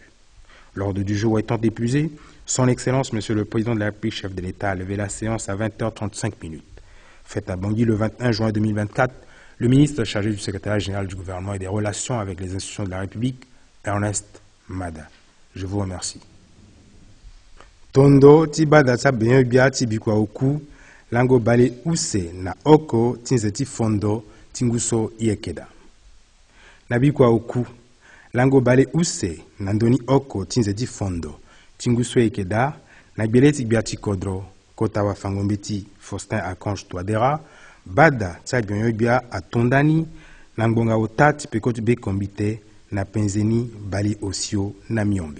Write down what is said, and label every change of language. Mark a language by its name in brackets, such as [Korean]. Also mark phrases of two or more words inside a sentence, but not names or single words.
[French] L'ordre du jour étant épuisé, Son Excellence, Monsieur le Président de la République, chef de l'État, a levé la séance à 20h35. Faite à Bangui le 21 juin 2024, le ministre chargé du secrétariat général du gouvernement et des relations avec les institutions de la République, Ernest Mada. Je vous remercie. [Sango] Tondo tibada sabenyo bia tibikwa oku lango bale use na oko tinzeti fondo tinguso iekeda. Nabikwa oku lango bale use na ndoni oko tinzeti fondo tinguso iekeda na gbeleti bia tikodro kota wa fangombeti Faustin Archange Touadéra bada tsabenyo bia atondani na ngbonga otati pekoti be kombite na penzeni bali osio na miombe.